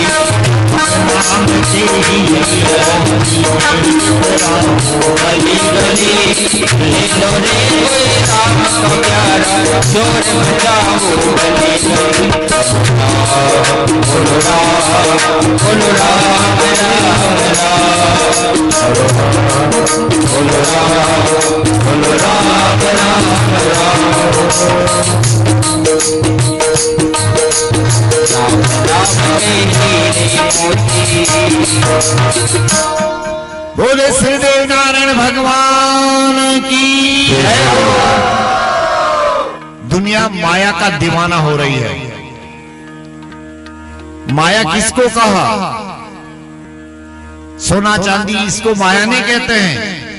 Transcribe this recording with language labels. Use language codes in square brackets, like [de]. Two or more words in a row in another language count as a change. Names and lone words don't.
[hi] नाम तेरी गली गली चलो रे कोई राम प्यारा सोनो जाऊं गली गली बोलो राम बोलो राम राम राम बोलो राम राम बोले श्रीदेव नारायण भगवान की जय। दुनिया माया का दीवाना हो रही है। माया किसको कहा? सोना चांदी इसको माया नहीं कहते हैं।